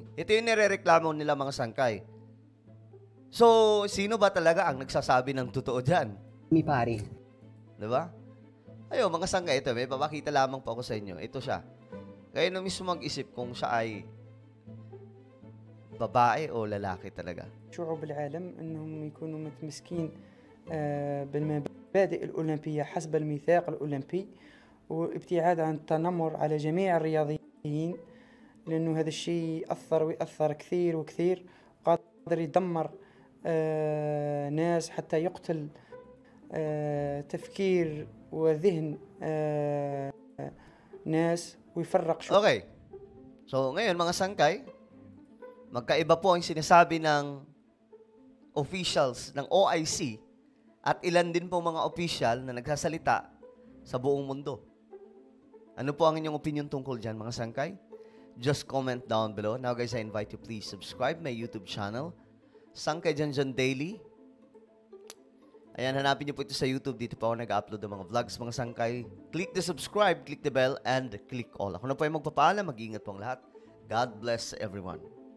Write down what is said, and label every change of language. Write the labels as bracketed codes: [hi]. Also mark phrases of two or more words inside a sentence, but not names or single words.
[tl] Ito yung nirereklamo nila, mga sangkay. So, sino ba talaga ang nagsasabi ng totoo dyan? Mi pari. Diba? Ayun, mga sangkay, ito, may papakita lamang po ako sa inyo. Ito siya. Kayo na mismo mag-isip kung siya ay babae o lalaki talaga. [ar] شعوب العالم أنهم يكونوا متمسكين بالمبادئ الأولمبية حسب الميثاق الأولمبي وابتعاد عن التنمر على جميع الرياضيين لأنه هذا الشيء أثر ويأثر كثير وكثير وقادر يدمر ناس حتى يقتل تفكير وذهن ناس ويفرق شعوب. [tl] Okay. So, ngayon, mga sangkay, magkaiba po ang sinasabi ng officials ng OIC at ilan din po mga official na nagsasalita sa buong mundo. Ano po ang inyong opinion tungkol dyan, mga sangkay? [en] Just comment down below. Now guys, I invite you please subscribe my YouTube channel, Sangkay Janjan Daily. [tl] Ayan, hanapin niyo po ito sa YouTube. Dito po ako nag-upload ng mga vlogs, mga sangkay. [en] Click the subscribe, click the bell, and click all. [tl] Ako na po yung magpapaalam. Mag-iingat po ang lahat. [en] God bless everyone.